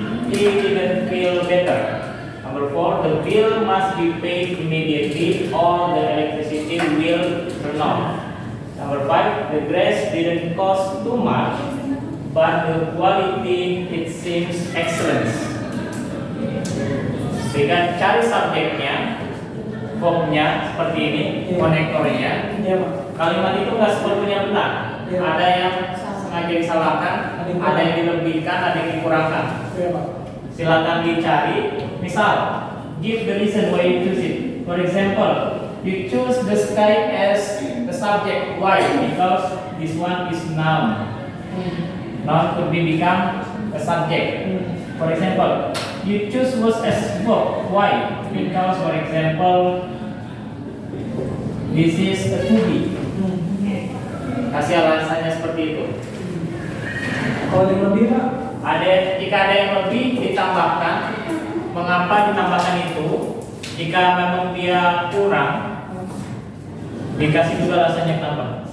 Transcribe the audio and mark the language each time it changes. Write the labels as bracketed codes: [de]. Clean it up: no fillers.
[en] He didn't feel better. Number 4, the bill must be paid immediately or the electricity will turn off. Number 5, the grass didn't cost too much, but the quality it seems excellent. [id] Dengan cari subjeknya, formnya seperti ini, konektornya. Iya, Pak. Kalimat itu nggak sepenuhnya benar. Iya. Ada yang sengaja disalahkan, ada yang dilebihkan, ada yang dikurangkan. Iya, Pak. Silakan dicari. Misal, [en] give the reason why you choose it. For example, you choose the sky as the subject. Why? Because this one is noun. Noun could be become a subject. For example, you choose was as verb. Why? Because, for example, this is a to be. [id] Kasih alasannya seperti itu. Kalau yang lebih, Pak, Jika ada yang lebih ditambahkan, mengapa ditambahkan itu? Jika memang dia kurang, dikasih juga alasannya kenapa.